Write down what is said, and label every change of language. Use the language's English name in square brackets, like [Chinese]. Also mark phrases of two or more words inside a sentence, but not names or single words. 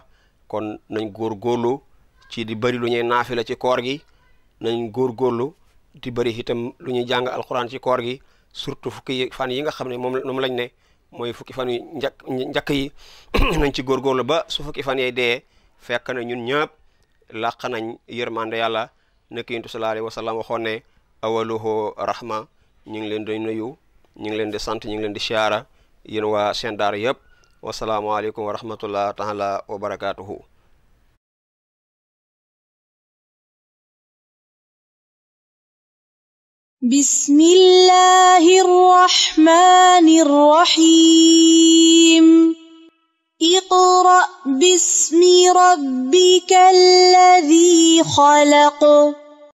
[Wolof] kon nañ góorgóorlu ci di bëri lu ñuy naafila ci koor gi, nañ góorgóorlu di bëri itam lu ñuy jàng alquran ci koor gi, surtout fukki fan yi nga xam ne moom lañ ne mooy fukki fan yu njëkk yi nañ ci góorgóorlu ba su fukki fan yee dee fekk na ñun ñëpp làq nañ yërmande yàlla. nekk yonent [Arabic] صلى الله عليه وسلم [Wolof] waxoon ne [Arabic] أوله رحمة. [Wolof] ñu ngi leen di nuyu, ñu ngi leen di sant, ñu ngi leen di siyaara yéen waa seen daara yëpp. [Arabic] والسلام عليكم ورحمة الله تعالى وبركاته. بسم الله الرحمن الرحيم اقرأ باسم ربك الذي خلق.